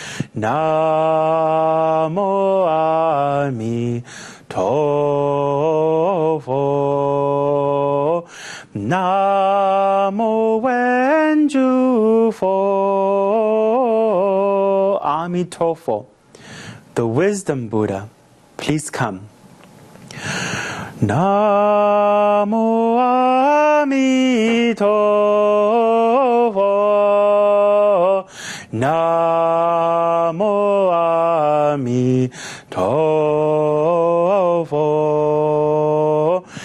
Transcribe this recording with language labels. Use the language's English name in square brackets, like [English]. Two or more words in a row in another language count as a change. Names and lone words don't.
[Chinese] Namo Amitofo. Namo Wenjufo. Amitofo, [English] the wisdom Buddha, please come. [Chinese] Namo Amitofo. Namo Amitofo.